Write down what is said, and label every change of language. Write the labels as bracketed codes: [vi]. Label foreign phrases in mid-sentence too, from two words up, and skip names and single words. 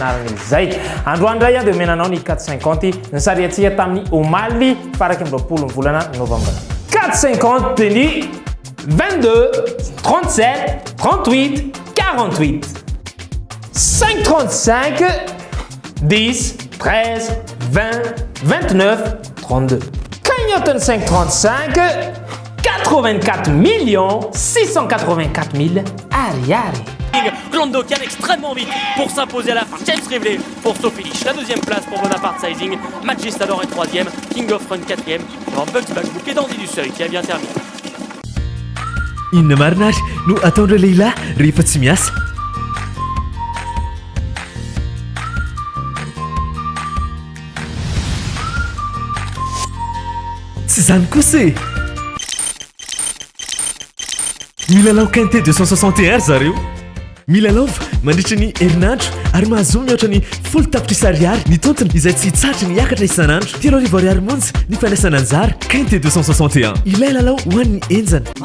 [mg] anarana izay androany iray dia omenanao ny 450 ny sariatsika tamin'ny omaly faraky amin'ny 20 ny volana novembre 450 dia ny 22 37 38 48 535 10 13 20 29 32 cagnotte 535 84 684 000 ariari. [fr] Glandokian extrêmement vite pour s'imposer à la fin. James Rivley pour Sophie Lich. La deuxième place pour Bonaparte Sizing. Magistador est troisième. King of Run quatrième. Alors Bugs Backbook et Dandy du Seuil qui a bien terminé. [mg] Inona marina ary no ataondreo lehilahy rehefa tsy miasa tsy zany kosa e milalao quinté 261 zareo milalaova mandritra ny herinandro ary mahazo mihoatra ny folo tapitrisa ariary ny tontony izay tsy tsatry ny hiakatra isanandro 3 ariary monja ny fandraisana anjara quinté 261 ilay lalao ho an'ny enjana